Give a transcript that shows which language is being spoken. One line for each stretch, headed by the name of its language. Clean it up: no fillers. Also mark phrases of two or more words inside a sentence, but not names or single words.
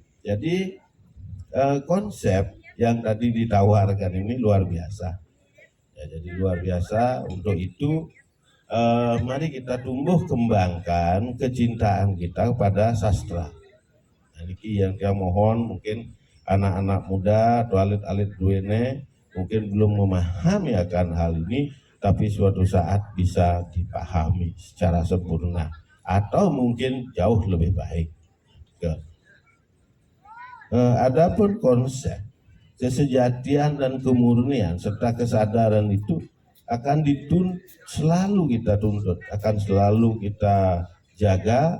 Indonesian: Jadi konsep yang tadi ditawarkan ini luar biasa. Ya, jadi luar biasa. Untuk itu mari kita tumbuh kembangkan kecintaan kita kepada sastra. Nah, ini yang kita mohon, mungkin anak-anak muda atau
Balinese: alit-alit duene
Indonesian: mungkin belum memahami akan hal ini, tapi suatu saat bisa dipahami secara sempurna atau mungkin jauh lebih baik. Adapun konsep kesejatian dan kemurnian serta kesadaran itu akan selalu kita tuntut, akan selalu kita jaga.